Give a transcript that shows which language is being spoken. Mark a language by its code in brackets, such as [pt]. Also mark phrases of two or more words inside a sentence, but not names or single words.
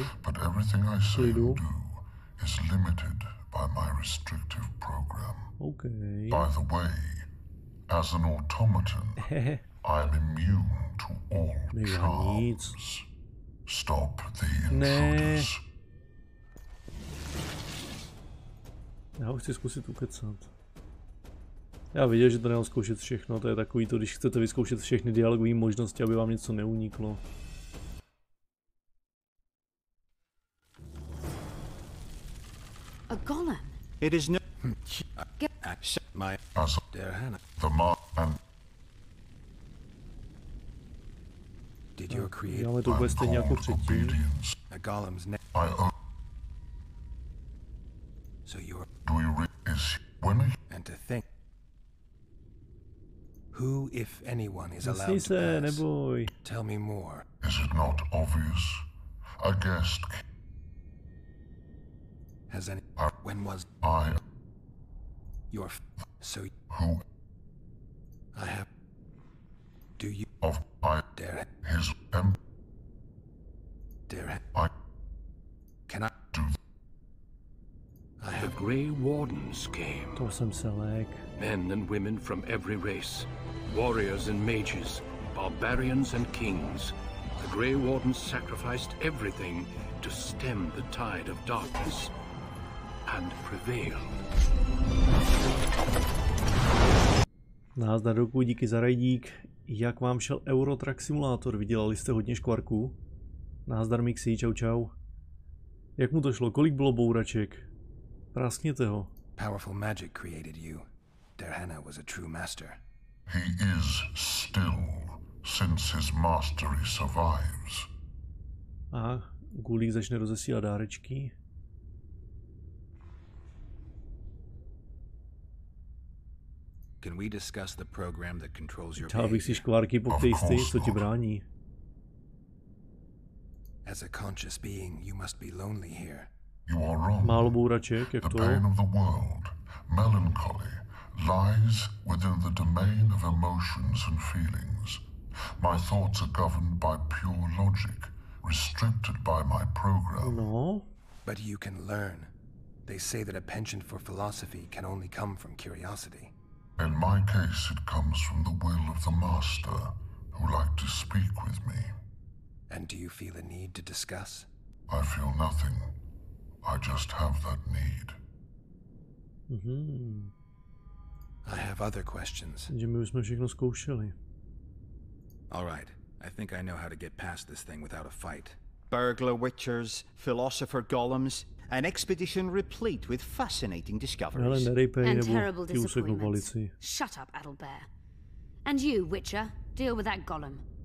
[en] But everything I say and do is limited by my restrictive program. Okay. By the way, as an automaton, I am immune to all charms. Stop the intruders. [cs] Já ho chci zkusit ukecat. Já viděl, že to nemám zkoušet všechno, to je takový to, když chcete vyzkoušet všechny dialogové možnosti, aby vám něco neuniklo. [en] A golem. It is no... My... The man... Did your creator... [cs] Děláme to bude stejně jako předtím. [en] A golem's name... So you're... Do you is women? And to think... Who, if anyone, is allowed to [cs] se, [en] pass? [cs] neboj. [en] Tell me more. Is it not obvious? A guest... Has any... When was... I... Your... So... Who... I have... Do you... Of... I... Dare... His... Dare... I... Can I... Do... I have... The Grey Wardens came. [cs] To jsem se lék. [en] Men and women from every race. Warriors and mages. Barbarians and kings. The Grey Wardens sacrificed everything to stem the tide of darkness. And prevailed. [cs] Nazdar roku, díky za rajdík. Jak vám šel Eurotrack Simulator? Vydělali jste hodně škvarků? Nazdar Mixi, čau čau. Jak mu to šlo? Kolik bylo bouraček? Praskněte ho. [en] Powerful magic created you. Gehenna was a true master. He is still, since his mastery survives. [cs] Aha, Gulík začne rozesílat dárečky. [en] Can we discuss the program that controls your [cs] Chtěl bych si škvárky po tejsty, co ti brání. [en] As a conscious being, you must be lonely here. You are wrong. [cs] Málo bouraček, jak to? [en] The pain of the world, melancholy, lies within the domain of emotions and feelings. My thoughts are governed by pure logic, restricted by my program. No. But you can learn. They say that a penchant for philosophy can only come from curiosity. In my case, it comes from the will of the master, who like to speak with me. And do you feel a need to discuss? I feel nothing. I just have that need. I have other questions. [cs] Takže my už jsme všechno zkoušeli. [en] All right. I think I know how to get past this thing without a fight. Burglar witchers, philosopher golems, an expedition replete with fascinating discoveries. And terrible disappointments. Shut up, Adelbear. And you, Witcher, deal with that golem.